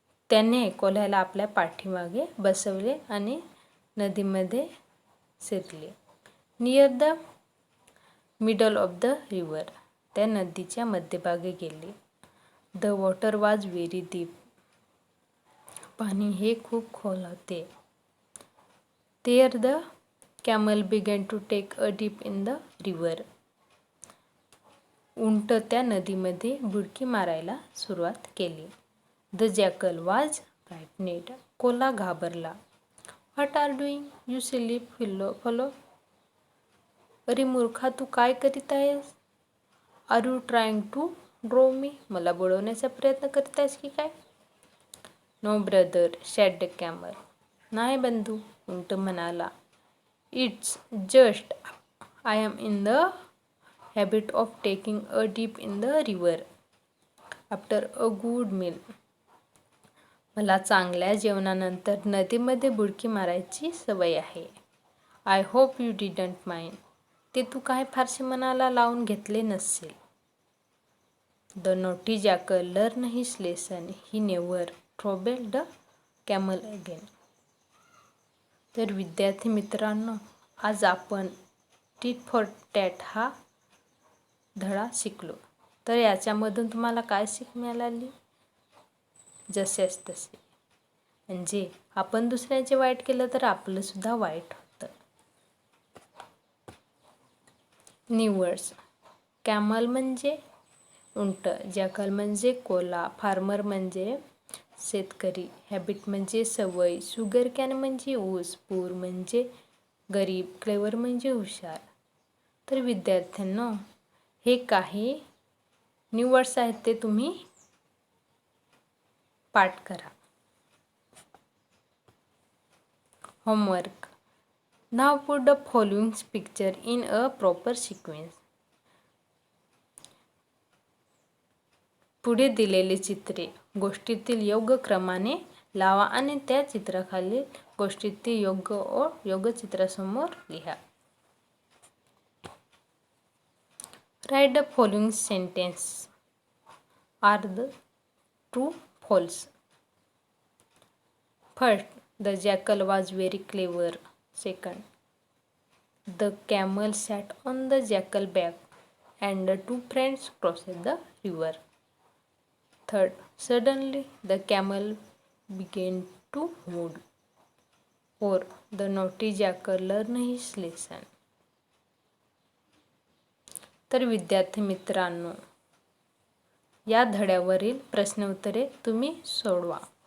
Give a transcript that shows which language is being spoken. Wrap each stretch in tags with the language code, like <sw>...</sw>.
<mr>त्याने कोल्ह्याला आपल्या पाठीमागे बसवले आणि नदीमध्ये शिरले.</mr> <en>Near the middle of the river.</en> <mr>त्या नदीच्या मध्यभागी गेले.</mr> <en>The water was very deep.</en> <mr>पाणी हे खूप खोल होते.</mr> <en>There the camel began to take a dip in the river.</en> <mr>उंट त्या नदीमध्ये बुडकी मारायला सुरुवात केली.</mr> <en>The jackal was frightened.</en> <mr>कोल्हा घाबरला.</mr> <en>What are doing, you silly fellow?</en> <mr>अरे मूर्खा, तू काय करीत आहेस?</mr> <en>Are you trying to draw me?</en> <mr>मला बुडवण्याचा प्रयत्न करीत आहेस की काय?</mr> <en>No brother, said the camel.</en> <mr>नाही बंधू, उंट म्हणाला.</mr> <en>It's just I am in the habit of taking a dip in the river after a good meal.</en> <mr>मला चांगल्या जेवणानंतर नदीमध्ये बुडकी मारायची सवय आहे.</mr> <en>I hope you didn't mind.</en> <mr>ते तू काय फारसे मनाला लावून घेतले नसेल.</mr> <en>The naughty jackal learned his lesson. He never troubled the camel again.</en> <mr>तर विद्यार्थी मित्रांनो, आज आपण टिट फॉर टॅट हा धडा शिकलो. तर याच्यामधून तुम्हाला काय शिक मिळाली? जसेच तसे, म्हणजे आपण दुसऱ्याचे वाईट केलं तर आपलं सुद्धा वाईट होतं. New words. कॅमल म्हणजे उंट, जॅकल म्हणजे कोल्हा, फार्मर म्हणजे शेतकरी, हॅबिट म्हणजे सवय, शुगर कॅन म्हणजे ऊस, पूर म्हणजे गरीब, क्लेवर म्हणजे हुशार. तर विद्यार्थ्यांनो, हे काही न्यू वर्ड्स आहेत, ते तुम्ही पाठ करा.</mr> <en>Homework. Now put the following picture in a proper sequence.</en> <mr>पुढे दिलेली चित्रे गोष्टीतील योग्य क्रमाने लावा आणि त्या चित्राखालील गोष्टीतील योग्य ओळ योग्य चित्रासमोर लिहा.</mr> <en>Write the following sentence. Are the true, false? First, the jackal was very clever. Second, the camel sat on the jackal back and the two friends crossed the river. Third, suddenly the camel began to move. Fourth, the naughty jackal learned his lesson.</en> <mr>तर विद्यार्थी मित्रांनो, या धड्यावरील प्रश्नोत्तरे तुम्ही सोडवा.</mr>